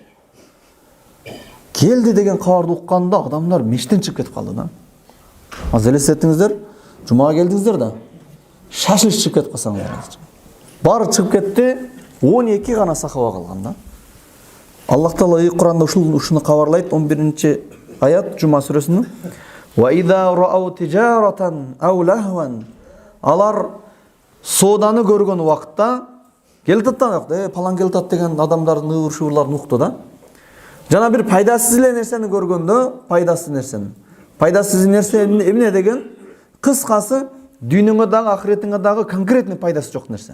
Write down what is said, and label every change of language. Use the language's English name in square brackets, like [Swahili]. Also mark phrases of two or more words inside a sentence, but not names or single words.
[Kyrgyz] Келди деген кабарды укканда адамдар мештен чыгып кетип калды да. Азыр элестетиңиздер, жумага келдиңиздер да. Шашылып чыгып кетип калсаңыздар. Бары чыгып кетти, 12 гана сахаба калган да. Аллах Таала Куранда ушуну кабарлайт, 11-аят Жума сүрөсүнүн. [Arabic] وإذا رأوا تجارة أو لهوا. [Kyrgyz] Алар сооданы көргөн убакытта келип атты, палан келип атты деген адамдардын ыбыр-шыбырларын укту да. Жана бир пайдасыз эле нерсени көргөндө, пайдасыз нерсе эмне деген? Кыскасы, дүйнөңө дагы, ахиретиңе дагы конкретный пайдасы жок нерсе.